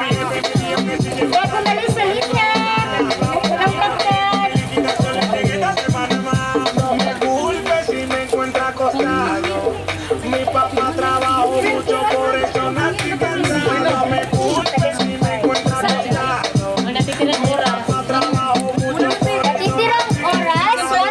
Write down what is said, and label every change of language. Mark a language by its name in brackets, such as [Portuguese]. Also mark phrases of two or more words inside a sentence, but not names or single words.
[Spanish] Mi jefe me dijo que si llegó [Filipino] Huwag umalis sa linya. Walang pagkat. [Spanish] liquidación le llegué esta semana más. No me culpe si me encuentra acostado. Mi papá trabajó mucho, por eso nací cansado. No me culpe si me encuentra acostado. Mi papá trabajó mucho, por eso [Filipino] Natitirang oras